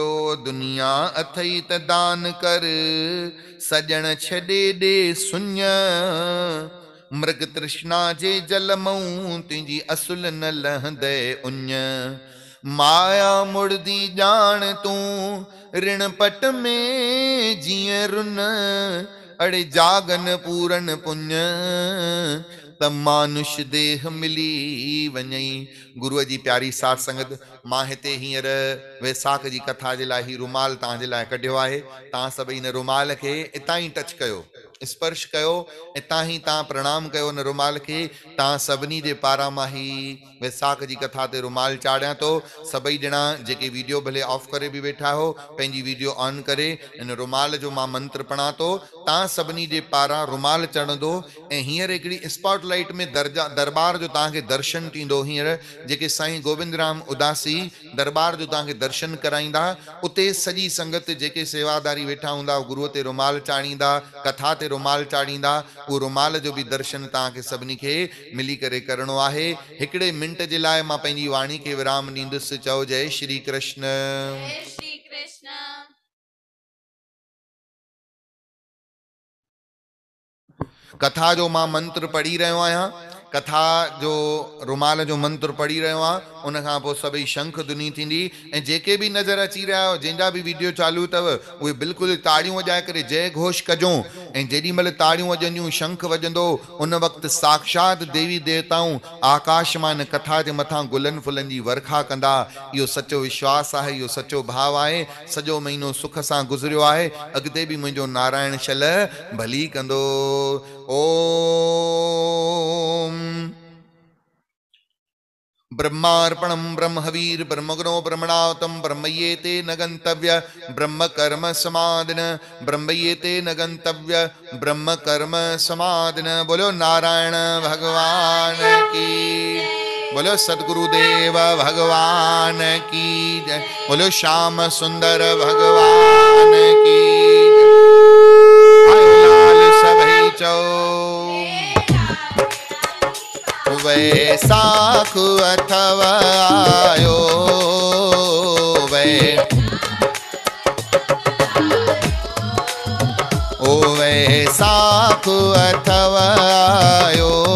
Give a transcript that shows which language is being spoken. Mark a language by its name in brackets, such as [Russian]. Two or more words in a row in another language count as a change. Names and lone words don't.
[Sindhi] दुनिया अथई त दान कर, सजण छॾे ॾे सुञ, मृग तृष्णा जे जल मऊं, तुंहिंजी असुल न लहंदे उञ। माया मुड़दी ॼाण तूं ऋण पट में जीअं रुन, अड़े जागन पूरन पुञ, त मानुष देह मिली वञई। गुरुअ जी प्यारी साथ संगत, मां हिते हींअर वैसाख जी कथा जे लाइ ही रुमाल तव्हांजे लाइ कढियो आहे। तव्हां सभई इन रुमाल खे इतां ई टच कयो, स्पर्श कयो, इतां ही तव्हां प्रणाम कयो उन रुमाल खे। तव्हां सभिनी जे पारां मां ही वैसाख जी कथा ते रुमाल चाढ़ियां थो। सभई ॼणा जेके वीडियो भले ऑफ करे बि वेठा हो, पंहिंजी वीडियो ऑन करे इन रुमाल जो मां मंत्र पढ़ां थो। तां सभिनी जे पारां रुमाल चढ़ंदो ऐं हींअर हिकिड़ी स्पॉटलाइट में दरबार जो तव्हांखे दर्शन थींदो। हींअर जेके साईं गोविंद राम उदासी दरबार जो तव्हांखे दर्शन कराईंदा, उते सॼी संगत जेके सेवादारी वेठा हूंदा गुरूअ ते रुमाल चाढ़ींदा, कथा ते रुमाल चाढ़ींदा। उहो रुमाल जो बि दर्शन तव्हांखे सभिनी खे मिली करे करणो आहे। हिकिड़े मिंट जे लाइ मां पंहिंजी वाणी खे विराम ॾींदुसि। चओ जय श्री कृष्ण। जय श्री कृष्ण। कथा जो मां मंत्र पढ़ी रहियो आहियां। कथा जो रुमाल जो मंत्र पढ़ी रहियो आहियां। उन खां पोइ सभई शंख धुनी थींदी ऐं जेके बि नज़र अची रहिया आहियो, जंहिंजा बि वीडियो चालू अथव, उहे बिल्कुलु ताड़ियूं वॼाए करे जय घोष कजो। ऐं जेॾी महिल ताड़ियूं वॼंदियूं, शंख वॼंदो, उन वक़्तु साक्षात देवी देवताऊं आकाश मां इन कथा जे मथां गुलनि फुलनि जी वर्खा कंदा। इहो सचो विश्वास आहे, इहो सचो भाव आहे। सॼो महीनो सुख सां गुज़रियो आहे, अॻिते बि मुंहिंजो नारायण शल भली कंदो। [Sanskrit] ओम ब्रह्मार्पणं ब्रह्मवीर ब्रह्मग्नो ब्रह्मणावतम ब्रह्मयेते न गंतव्य ब्रह्म कर्म समादिन ब्रह्मयेते न गंतव्य ब्रह्म कर्म समादिन। [Hindi] बोलो नारायण भगवान की, बोलो सद्गुरुदेव भगवान की जय, बोलो श्याम सुंदर भगवान की जय। [Sindhi] लाल सभई चौ वैसाख अथव आयो वैसाख अथव आयो।